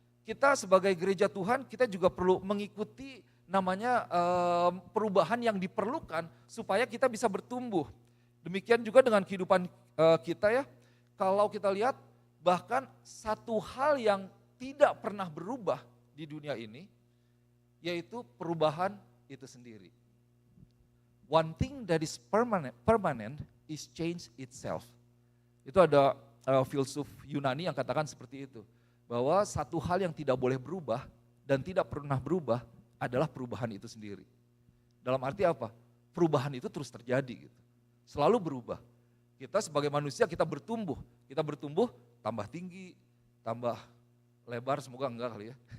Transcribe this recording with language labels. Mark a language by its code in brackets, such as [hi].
[id] Kita sebagai gereja Tuhan, kita juga perlu mengikuti namanya perubahan yang diperlukan supaya kita bisa bertumbuh. Demikian juga dengan kehidupan kita ya. Kalau kita lihat bahkan satu hal yang tidak pernah berubah di dunia ini, yaitu perubahan itu sendiri. [en] One thing that is permanent is change itself. [id] Itu ada filsuf Yunani yang katakan seperti itu. Bahwa satu hal yang tidak boleh berubah dan tidak pernah berubah adalah perubahan itu sendiri. Dalam arti apa? Perubahan itu terus terjadi gitu. Selalu berubah. Kita sebagai manusia kita bertumbuh tambah tinggi, tambah lebar, semoga enggak kali ya.